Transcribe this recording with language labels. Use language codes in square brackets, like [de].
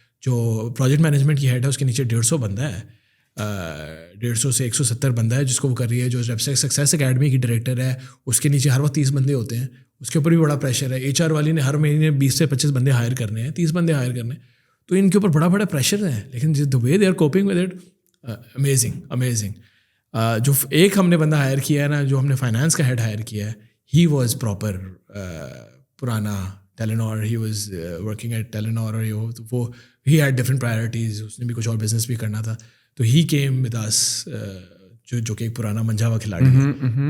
[ur] جو project management کی head ہے اس کے نیچے 150 بندہ ہے, 150 سے 170 بندہ ہے جس کو وہ کر رہی ہے. جو سکسیس اکیڈمی کی ڈائریکٹر ہے اس کے نیچے ہر وقت 30 بندے ہوتے ہیں, اس کے اوپر بھی بڑا پریشر ہے. ایچ آر والی نے ہر مہینے 20 سے 25 بندے ہائر کرنے ہیں, 30 بندے ہائر کرنے ہیں, تو ان کے اوپر بڑا پریشر ہے. لیکن [en] The way they are coping with it, amazing. [ur] جو ایک ہم نے بندہ ہائر کیا ہے نا, جو ہم نے فائنانس کا ہیڈ ہائر کیا ہے, [en] he was proper پرانا Telenor, he was working at Telenor, [ur] اور وہ [en] he had different priorities, [ur] اس نے بھی کچھ اور بزنس بھی کرنا تھا. تو [en] he came with us, [ur] جو کہ ایک پرانا منجھا ہوا کھلاڑی ہے.